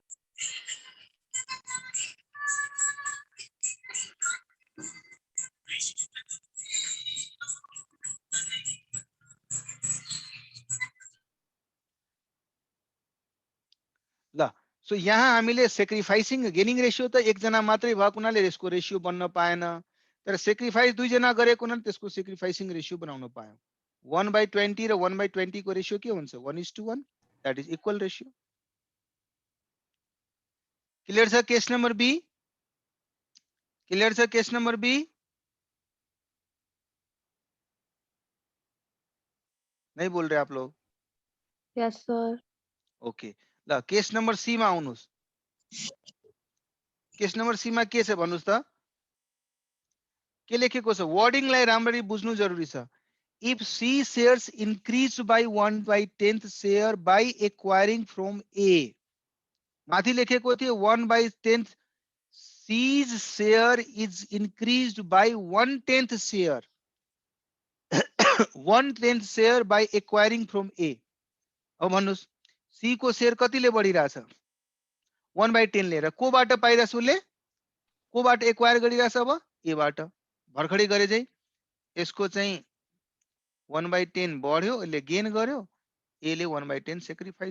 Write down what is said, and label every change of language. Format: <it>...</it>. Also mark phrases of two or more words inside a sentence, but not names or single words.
<ne>ल सो यहाँ हामीले सेक्रिफाइसिङ गेनिङ रेशियो त एक जना मात्रै भएको हुनाले यसको रेशियो बन्न पाएन, तर सेक्रिफाइस दुई जना गरेको हुनाले त्यसको सेक्रिफाइसिङ रेशियो बनाउन पायौं। 1/20 र 1/20 को रेशियो के हुन्छ 1:1</ne> <en>that is equal ratio</en> <ne>क्लियर छ केस नंबर बी क्लियर छ</ne> <hi>केस नंबर बी नहीं बोल रहे आप लोग</hi> <en>Yes, sir.</en> <ne>ओके ल केस नंबर सी मा आउनुस् केस नंबर सी मा के छ भन्नुस् त के लेखेको छ वर्डिङलाई राम्ररी बुझ्नु जरुरी छ</ne> <en>if C shares increased by 1/10th share by acquiring from A</en> <ne>माथि लेखेको थियो</ne> <en>1/10th C's share is increased by 1/10th share 1/10th share by acquiring from A</en> <ne>अब भन्नुस् C को शेयर कतिले बढिरहेछ 1/10 लिएर कोबाट पाइरहेछ उसले कोबाट एक्वायर गरिरहेछ अब A बाट भर्खरै गरे चाहिँ यसको चाहिँ 1/10 बढ्यो यसले गेन गर्यो A ले 1/10 सेक्रिफाइस</ne>